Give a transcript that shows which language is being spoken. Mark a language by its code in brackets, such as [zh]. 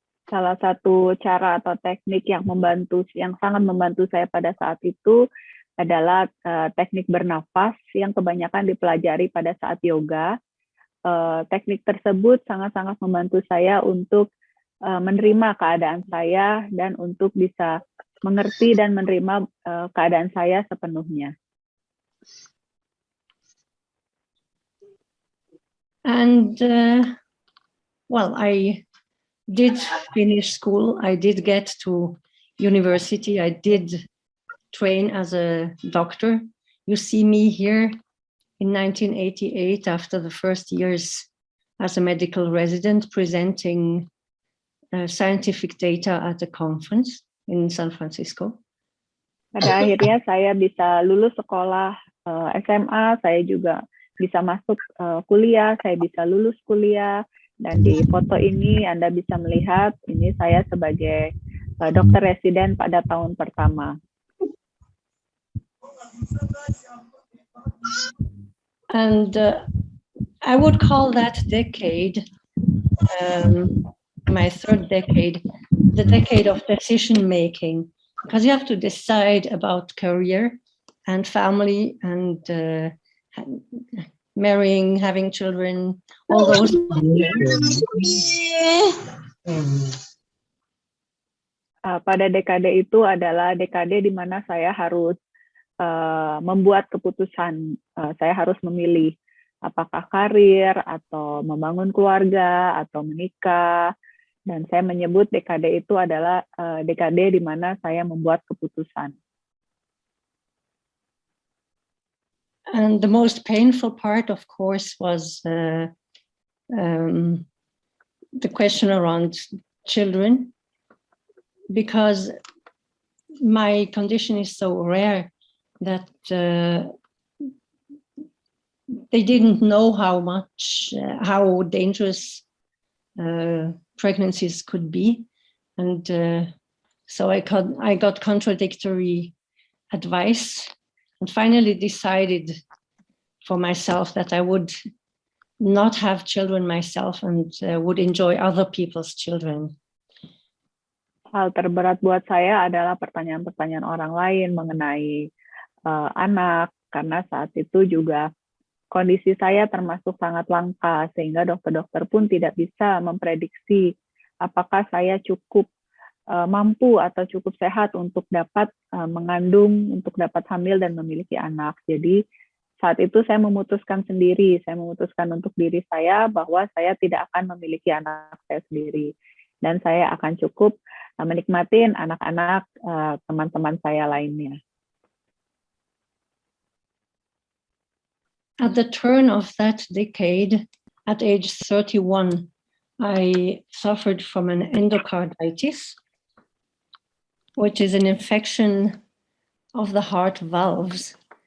[id] Salah satu cara atau teknik yang sangat membantu saya pada saat itu adalah teknik bernafas yang kebanyakan dipelajari pada saat yoga. Teknik tersebut sangat-sangat membantu saya untuk menerima keadaan saya dan untuk bisa mengerti dan menerima keadaan saya sepenuhnya. [en] And well, I did finish school. I did get to university. I did train as a doctor. You see me here in 1988 after the first years as a medical resident presenting scientific data at a conference in San Francisco. [id] Pada akhirnya saya bisa lulus sekolah SMA, saya juga bisa masuk kuliah, saya bisa lulus kuliah, dan di foto ini Anda bisa melihat ini saya sebagai dokter residen pada tahun pertama. [en] And I would call that decade, my third decade, the decade of decision making, because you have to decide about career and family and marrying, having children, all those. [id] Pada dekade itu adalah dekade di mana saya harus membuat keputusan. Saya harus memilih apakah karir atau membangun keluarga atau menikah, dan saya menyebut dekade itu adalah dekade di mana saya membuat keputusan. [en] And the most painful part, of course, was the question around children, because my condition is so rare that they didn't know how dangerous pregnancies could be, and so I got contradictory advice, and finally decided for myself that I would not have children myself and would enjoy other people's children. [id] Hal terberat buat saya adalah pertanyaan-pertanyaan orang lain mengenai anak, karena saat itu juga kondisi saya termasuk sangat langka, sehingga dokter-dokter pun tidak bisa memprediksi apakah saya cukup mampu atau cukup sehat untuk dapat mengandung, untuk dapat hamil dan memiliki anak. Jadi saat itu saya memutuskan sendiri, saya memutuskan untuk diri saya bahwa saya tidak akan memiliki anak saya sendiri. Dan saya akan cukup menikmati anak-anak teman-teman saya lainnya. [en] At the turn of that decade, at age 31, I suffered from an endocarditis, which is an infection of the heart valves.